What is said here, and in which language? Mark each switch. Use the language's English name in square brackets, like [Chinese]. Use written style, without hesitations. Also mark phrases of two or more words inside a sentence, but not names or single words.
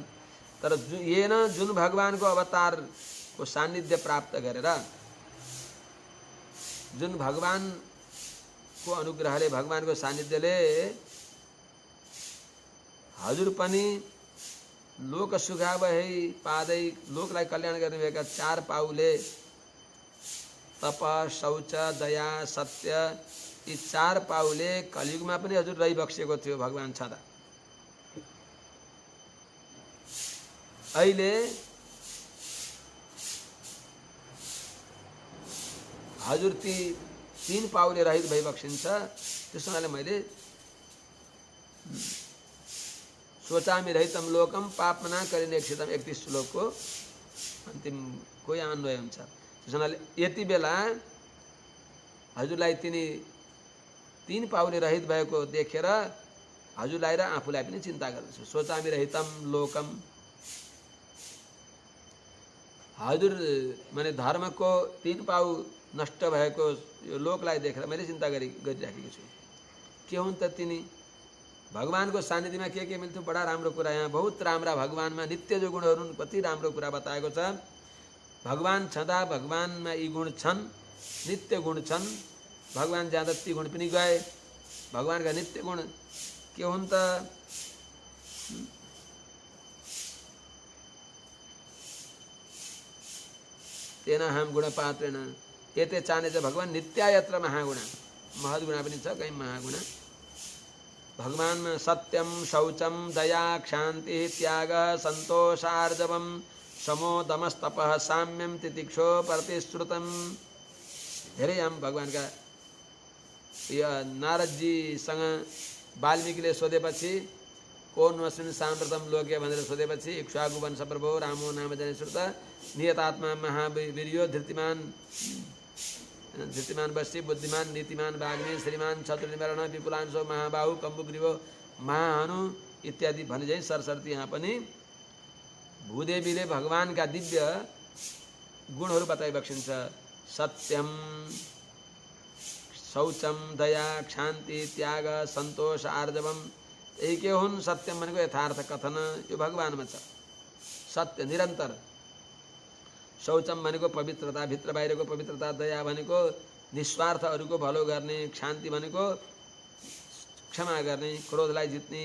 [Nepali] तर येन जुन भगवानको अवतारको सान्निध्य प्राप्त गरेर, जुन भगवानको अनुग्रहले भगवानको सान्निध्यले हजुर पनि [Sanskrit] लोक सुखावहै पादै [Nepali] लोकलाई कल्याण गर्ने भएका चार पाउले तप शौच दया सत्य यी चार पाउले कलियुगमा पनि हजुर रहिबक्सेको थियो भगवान छँदा। अहिले हजुर ती तीन पाउले रहित भइबक्सिन्छ। त्यसो हुनाले मैले [Sanskrit] सोचामी रहितम लोकम पापमना करिनेक्षितम [Nepali] 31 श्लोकको अन्तिम कोही अन्वय हुन्छ। त्यसो हुनाले यति बेला हजुरलाई तिनी तीन पाउले रहित भएको देखेर हजुरलाई र आफूलाई पनि चिन्ता गर्दछु। [Sanskrit] सोचामी रहितम लोकम, [Nepali] हजुर माने धर्मको तीन पाउ नष्ट भएको यो लोकलाई देखेर मैले चिन्ता गरिराखेको छु। के हुन् त तिनी? भगवानको सानिध्यमा के मिल्थ्यो? बडा राम्रो कुरा। यहाँ बहुत राम्रा भगवानमा नित्य जो गुणहरू कति राम्रो कुरा बताएको छ। भगवान छँदा भगवानमा यी गुण छन्, नित्य गुण छन्। भगवान जाँदा ती गुण पनि गए। भगवानका नित्य गुण के हुन् त? [Sanskrit] तेन हम गुण पात्रेण एते चाने चाहिँ भगवान नित्यायत्र महागुणा, महद्गुणा [Nepali] पनि छ, कहीँ [Sanskrit] महागुणा। भगवानमा सत्यम शौचम दया क्षान्ति त्याग सन्तोषार्जवम समो दमस्तपः साम्यम तितिक्षो प्रतिश्रुतम। [Nepali] धेरै हम भगवानका यो नारदजीसँग वाल्मीकिले सोधेपछि [Sanskrit] कौन अस्मिन् साम्प्रतम लोके [Nepali] भनेर सोधेपछि [Sanskrit] इक्ष्वाकु वंश प्रभो रामो नाम जने श्रुत नियतात्मा महावीर्यो धृतिमान वशी बुद्धिमान नीतिमान वाग्मी श्रीमान शत्रुनिवारण विपुलांशो महाबाहु कम्बुग्रीवो महाहनु इत्यादि [Nepali] भने चाहिँ सरसर्ती यहाँ पनि भूदेवीले भगवानका दिव्य गुणहरू बताइबक्सिन्छ। [Sanskrit] सत्यम शौचम दया क्षान्ति त्याग सन्तोष आर्जवम [Nepali] एकै हुन्। सत्यम भनेको यथार्थ कथन, यो भगवानमा छ। सत्य निरन्तर। शौचम भनेको पवित्रता, भित्र बाहिरको पवित्रता। दया भनेको निस्वार्थ अरूको भलो गर्ने। शान्ति भनेको क्षमा गर्ने, क्रोधलाई जित्ने।